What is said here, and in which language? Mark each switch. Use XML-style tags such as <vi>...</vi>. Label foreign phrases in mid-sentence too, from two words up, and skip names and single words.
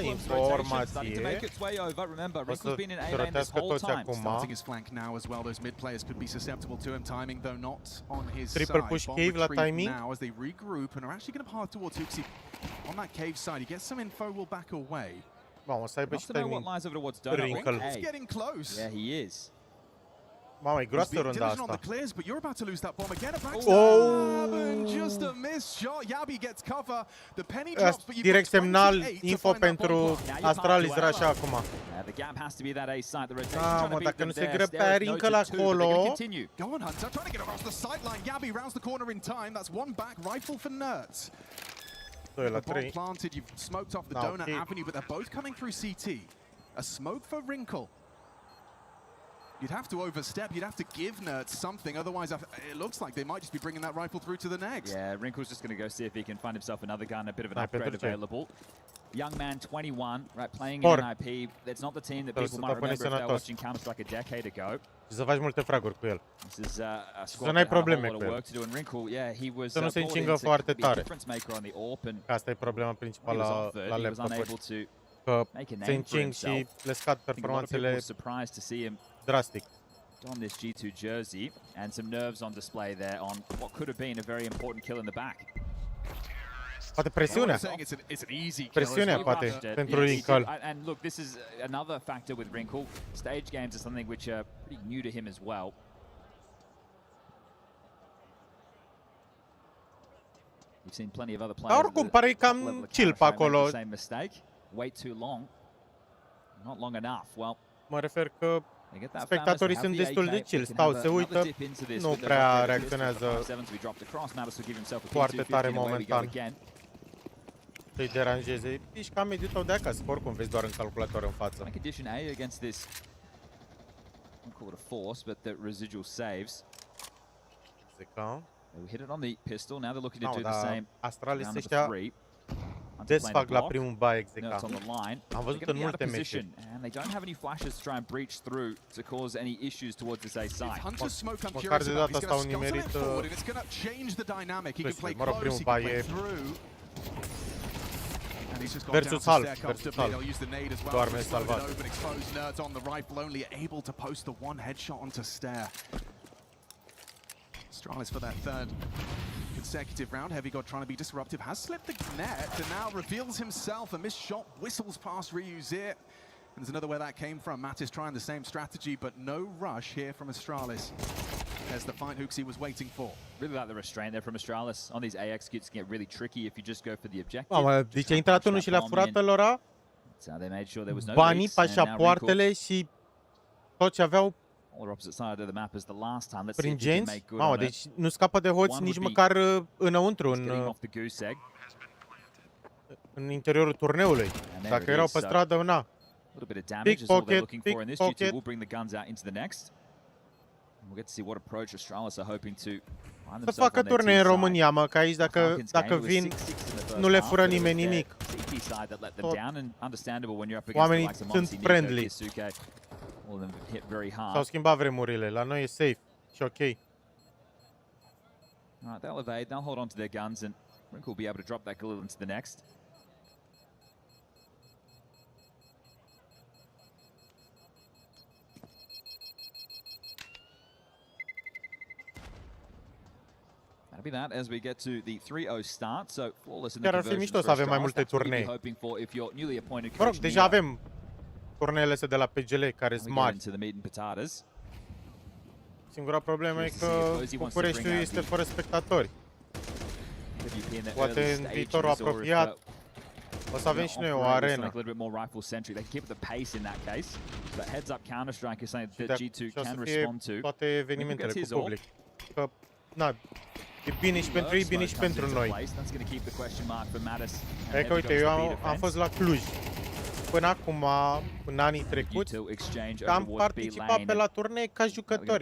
<en>Starting to make its way over. Remember, Wrinkle's been in A lane this whole time. Starting his flank now as well. Those mid players could be susceptible to him. Timing, though, not on his Triple side. push Bomb cave la timing. now as they regroup and are actually going to pass towards Huxi on that cave side. He gets some info, will back away.</en> <ro>Vamos să aibă și</ro> <en>know what lies over towards Donut. He's getting close. Yeah, he is.</en> <ro>Mamă, e groasă runda</ro> <en>on the</en> <ro>asta.</ro> <en>clears, but you're about to lose that bomb again. A backstab and just a missed shot. Yabi gets cover. The penny drops, but</en> <ro>Direct semnal, info pentru Astralis era așa acum.</ro> <en>The gap has to be that A side. The rotation Ah, trying to</en> <ro>mă,</ro> <en>beat</en> <ro>dacă</ro> <en>them</en> <ro>nu se</ro> <en>there.</en> <ro>grăbea Rinkel acolo.</ro> <en>Go on, Hunter, trying to get across the sideline. Yabi rounds the corner in time. That's one back rifle for Nerds.</en> <ro>2 la</ro> <en>The bomb</en> <ro>3.</ro> <en>planted, you've smoked off the donut avenue, but they're both coming through CT. A smoke for Wrinkle. You'd have to overstep, you'd have to give Nerds something, otherwise it looks like they might just be bringing that rifle through to the next. Yeah, Wrinkle's just going to go see if he can find himself another gun, a bit of an upgrade available. Young man, 21, right, playing in NIP. It's not the team that people might remember if they were watching Counter-Strike a decade ago.</en> <ro>Și să faci multe fraguri cu el.</ro> <en>This is a squad that had a lot of work to do. And Wrinkle, yeah, he was</en> <ro>să nu se încingă foarte tare.</ro> <en>On the AWP and</en> <ro>asta e problema principală la laptopuri. Că se încing și le scad performanțele drastic.</ro> <en>On this G2 jersey and some nerves on display there on what could have been a very important kill in the back.</en> <ro>Poate presiunea. Presiunea poate pentru Wrinkle.</ro> <en>And look, this is another factor with Wrinkle. Stage games are something which are pretty new to him as well. We've seen plenty of other players.</en> <ro>Dar oricum pare cam chill pe acolo.</ro> <en>Same mistake. Wait too long. Not long enough. Well,</en> <ro>mă refer că spectatorii sunt destul de chill, stau, se uită, nu prea reacționează foarte tare momentan să-i deranjeze. Ești ca mediul tău de acasă, oricum vezi doar în calculator în față.</ro> <en>Condition A against this, I call it a force, but the residual saves. They hit it on the pistol, now they're looking to do the same.</en> <ro>Astralis ăștia desfac la primul bai execa. Am văzut în multe meciuri.</ro> <en>And they don't have any flashes to try and breach through to cause any issues towards this A side.</en> <ro>Măcar de data asta au nimerit mă rog, primul bai e</ro> <en>versus half, versus half.</en> <ro>Doarme salvat.</ro> <en>Astralis for that third consecutive round. Heavy God trying to be disruptive, has slipped the net and now reveals himself. A missed shot whistles past Ryu's ear. And there's another where that came from. Matt is trying the same strategy, but no rush here from Astralis. There's the fight Huxi was waiting for. Really like the restraint there from Astralis. On these AX kits can get really tricky if you just go for the objective.</en> <ro>Mamă, deci a intrat unul și le-a furat pe lora banii, pașapoartele și tot ce aveau prin genți. Mamă, deci nu scapă de hoți nici măcar înăuntru, în interiorul turneului. Dacă erau pe stradă, na.</ro> <en>Pickpocket, pickpocket.</en> <ro>Să facă turnee în România, mă, că aici dacă vin, nu le fură nimeni nimic. Oamenii sunt friendly. S-au schimbat vremurile, la noi e safe și ok.</ro> <en>Alright, they'll evade, they'll hold on to their guns and Wrinkle will be able to drop that Galil into the next. That'll be that as we get to the 3-0 start. So flawless in the</en> <ro>Chiar ar fi mișto să avem mai multe turnee. Mă rog, deja avem turneele astea de la PGL care sunt mari. Singura problemă e că Bucureștiul este fără spectatori. Poate în viitorul apropiat O să avem și noi o arenă.</ro> <en>A little bit more rifle centric. They can keep the pace in that case. But heads up Counter Strike is something that G2 can respond to.</en> <ro>Toate evenimentele cu public. Că, na, e bine și pentru ei, bine și pentru noi. E că uite, eu am fost la Cluj. Până acum, în anii trecuți, am participat pe la turnee ca jucători.</ro>